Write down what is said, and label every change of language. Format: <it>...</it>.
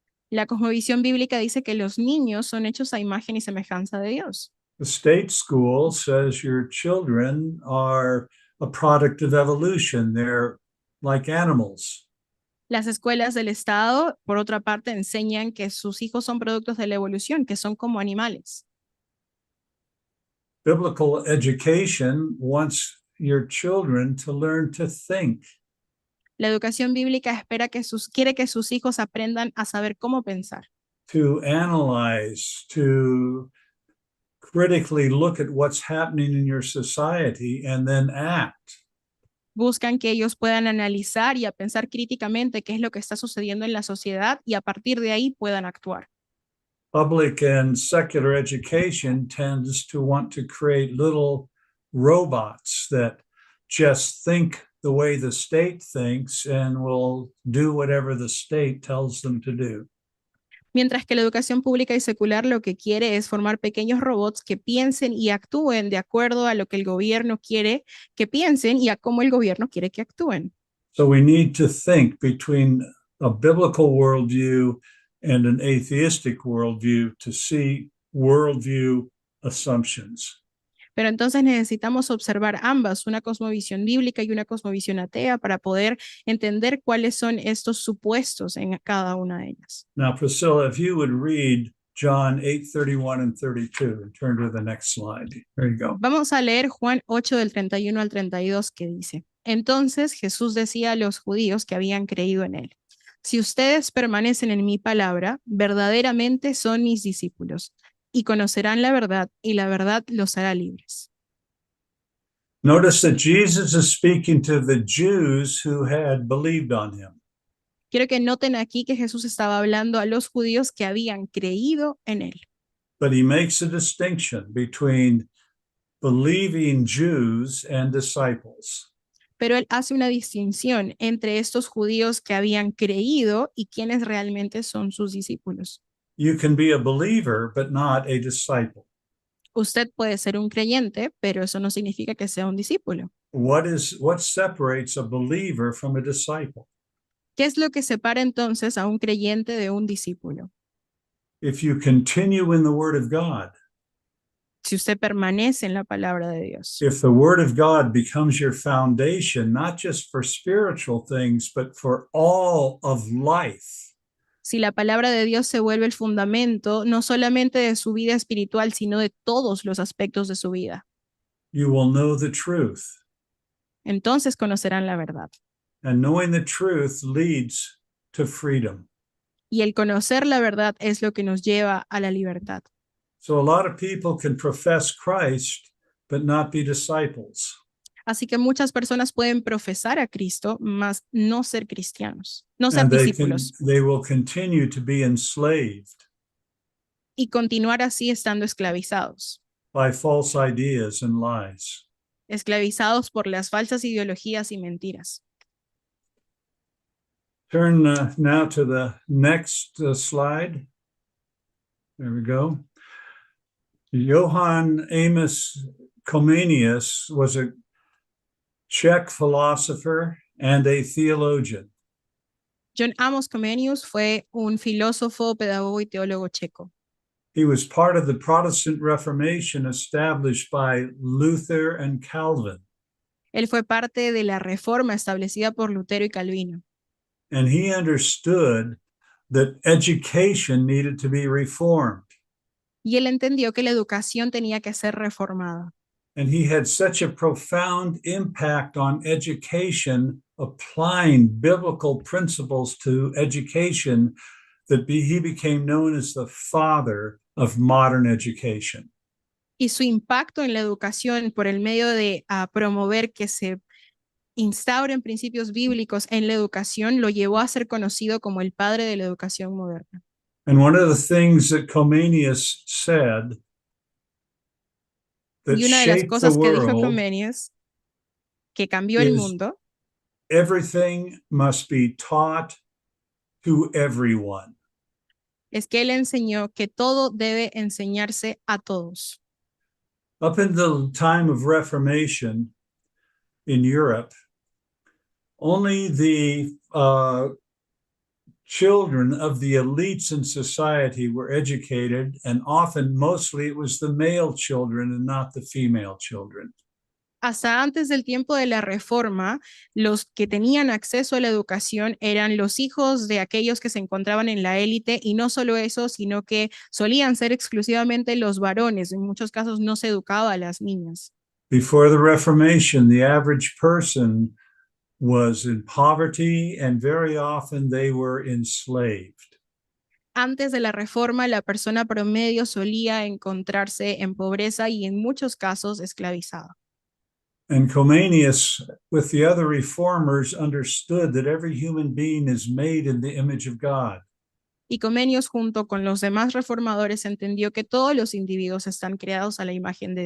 <es>La cosmovisión bíblica dice que los niños son hechos a imagen y semejanza de Dios.</es> <en>The state school says your children are a product of evolution. They're like animals.</en> <es>Las escuelas del Estado, por otra parte, enseñan que sus hijos son productos de la evolución, que son como animales.</es> <en>Biblical education wants your children to learn to think.</en> <es>La educación bíblica quiere que sus hijos aprendan a saber cómo pensar,</es> <en>To analyze, to critically look at what's happening in your society and then act.</en> <es>buscan que ellos puedan analizar y a pensar críticamente qué es lo que está sucediendo en la sociedad y a partir de ahí puedan actuar.</es> <en>Public and secular education tends to want to create little robots that just think the way the state thinks and will do whatever the state tells them to do.</en> <es>Mientras que la educación pública y secular lo que quiere es formar pequeños robots que piensen y actúen de acuerdo a lo que el gobierno quiere que piensen y a cómo el gobierno quiere que actúen.</es> <en>So we need to think between a biblical worldview and an atheistic worldview to see worldview assumptions.</en> <es>Pero entonces necesitamos observar ambas, una cosmovisión bíblica y una cosmovisión atea, para poder entender cuáles son estos supuestos en cada una de ellas.</es> <en>Now, Priscilla, if you would read John 8:31 and 32 and turn to the next slide. There you go.</en> <es>Vamos a leer Juan 8 del 31 al 32 que dice: Entonces Jesús decía a los judíos que habían creído en él: Si ustedes permanecen en mi palabra, verdaderamente son mis discípulos, y conocerán la verdad, y la verdad los hará libres.</es> <en>Notice that Jesus is speaking to the Jews who had believed on him.</en> <es>Quiero que noten aquí que Jesús estaba hablando a los judíos que habían creído en él.</es> <en>But he makes a distinction between believing Jews and disciples.</en> <es>Pero él hace una distinción entre estos judíos que habían creído y quienes realmente son sus discípulos.</es> <en>You can be a believer, but not a disciple.</en> <es>Usted puede ser un creyente, pero eso no significa que sea un discípulo.</es> <en>What separates a believer from a disciple?</en> <es>¿Qué es lo que separa entonces a un creyente de un discípulo?</es> <en>If you continue in the Word of God,</en> <es>Si usted permanece en la palabra de Dios.</es> <en>if the Word of God becomes your foundation, not just for spiritual things, but for all of life,</en> <es>Si la palabra de Dios se vuelve el fundamento, no solamente de su vida espiritual, sino de todos los aspectos de su vida,</es> <en>you will know the truth.</en> <es>entonces conocerán la verdad.</es> <en>And knowing the truth leads to freedom.</en> <es>Y el conocer la verdad es lo que nos lleva a la libertad.</es> <en>So a lot of people can profess Christ, but not be disciples.</en> <es>Así que muchas personas pueden profesar a Cristo, mas no ser cristianos, no ser</es> <en>And</en> <es>discípulos,</es> <en>they will continue to be enslaved</en> <es>y continuar así estando esclavizados,</es> <en>by false ideas and lies.</en> <es>esclavizados por las falsas ideologías y mentiras.</es> <en>Turn now to the next slide. There we go. Johann Amos Comenius was a Czech philosopher and a theologian.</en> <es>John Amos Comenius fue un filósofo, pedagogo y teólogo checo.</es> <en>He was part of the Protestant Reformation established by Luther and Calvin.</en> <es>Él fue parte de la reforma establecida por Lutero y Calvino.</es> <en>And he understood that education needed to be reformed.</en> <es>Y él entendió que la educación tenía que ser reformada.</es> <en>And he had such a profound impact on education, applying biblical principles to education, that he became known as the father of modern education.</en> <es>Y su impacto en la educación por el medio de promover que se instauren principios bíblicos en la educación lo llevó a ser conocido como el padre de la educación moderna.</es> <en>And one of the things that Comenius said that</en> <es>Y una de las</es> <en>shaped the</en> <es>cosas que dijo</es> <en>world,</en> <es>Comenius, que cambió el</es> <en>is</en> <es>mundo,</es> <en>everything must be taught to everyone.</en> <es>es que él enseñó que todo debe enseñarse a todos.</es> <en>Up until the time of Reformation in Europe, only the children of the elites in society were educated, and often, mostly, it was the male children and not the female children.</en> <es>Hasta antes del tiempo de la Reforma, los que tenían acceso a la educación eran los hijos de aquellos que se encontraban en la élite, y no solo eso, sino que solían ser exclusivamente los varones. En muchos casos no se educaba a las niñas.</es> <en>Before the Reformation, the average person was in poverty, and very often they were enslaved.</en> <es>Antes de la Reforma, la persona promedio solía encontrarse en pobreza y en muchos casos esclavizada.</es> <en>And Comenius, with the other reformers, understood that every human being is made in the image of God.</en> <es>Y Comenius, junto con los demás reformadores, entendió que todos los individuos están creados a la imagen de</es>